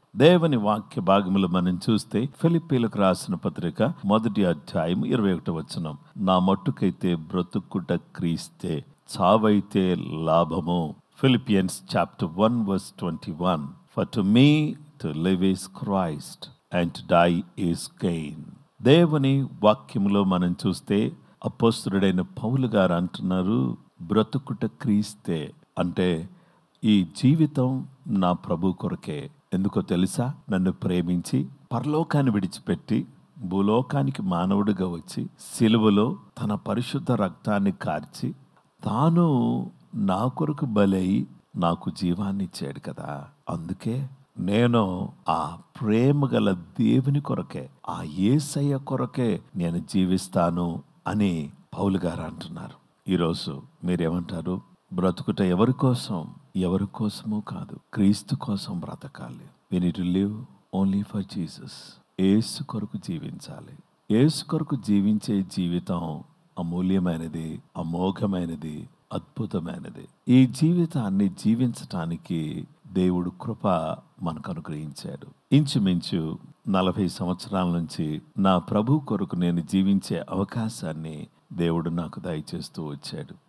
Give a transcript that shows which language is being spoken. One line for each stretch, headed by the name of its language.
Telugu: దేవుని వాక్య భాగములు మనం చూస్తే, ఫిలిప్పీలకు రాసిన పత్రిక 1వ అధ్యాయం 21వ వచనం, నా మట్టుకైతే బ్రతుకుట క్రీస్తే, చావైతే లాభము.
English: Philippians chapter 1 verse 21. For to me to live is Christ and to die is gain.
Telugu: దేవుని వాక్యములో మనం చూస్తే అపోస్తలుడైన పౌలు గారు అంటున్నారు, బ్రతుకుట క్రీస్తే అంటే ఈ జీవితం నా ప్రభు కొరకే. ఎందుకో తెలుసా? నన్ను ప్రేమించి పరలోకాన్ని విడిచిపెట్టి భూలోకానికి మానవుడిగా వచ్చి సిలువలో తన పరిశుద్ధ రక్తాన్ని కార్చి తాను నా కొరకు బలై నాకు జీవాన్ని ఇచ్చాడు కదా. అందుకే నేను ఆ ప్రేమ గల దేవుని కొరకే, ఆ యేసయ్య కొరకే నేను జీవిస్తాను అని పౌలు గారు అంటున్నారు. ఈరోజు మీరేమంటారు? బ్రతుకుట ఎవరి కోసం? ఎవరి కోసమో కాదు, క్రీస్తు కోసం బ్రతకాలి.
English: We need to live only for Jesus.
Telugu: యేసు కొరకు జీవించాలి. యేసు కొరకు జీవించే జీవితం అమూల్యమైనది, అమోఘమైనది, అద్భుతమైనది. ఈ జీవితాన్ని జీవించటానికి దేవుడు కృప మనకు అనుగ్రహించాడు. ఇంచుమించు 40 సంవత్సరాల నుంచి నా ప్రభు కొరకు నేను జీవించే అవకాశాన్ని దేవుడు నాకు దయచేస్తూ వచ్చాడు.